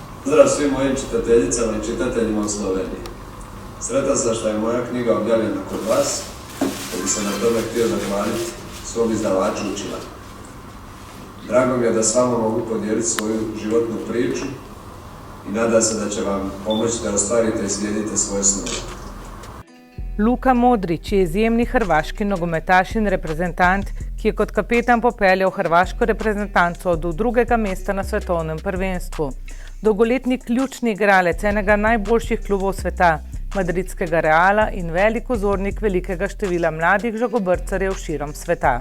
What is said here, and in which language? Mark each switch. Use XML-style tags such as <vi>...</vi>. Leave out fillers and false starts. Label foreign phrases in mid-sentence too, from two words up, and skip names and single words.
<hr>Pozdrav svim mojim čitateljicama i čitateljima u Sloveniji. Sretan sam što je moja knjiga objavljena kod vas, da bi se na tome htio zahvaliti svom izdavaču Učila. Drago mi je da s vama mogu podijeliti svoju životnu priču i nadam se da će vam pomoći da ostvarite i slijedite svoje snove.</hr> <sl>Luka Modrić je izjemni hrvaški nogometaš in reprezentant, ki je kot kapetan popeljal hrvaško reprezentanco do drugega mesta na svetovnem prvenstvu. Dolgoletni ključni igralec enega najboljših klubov sveta, madridskega Reala in velik vzornik velikega števila mladih žagobrcarjev širom sveta.</sl>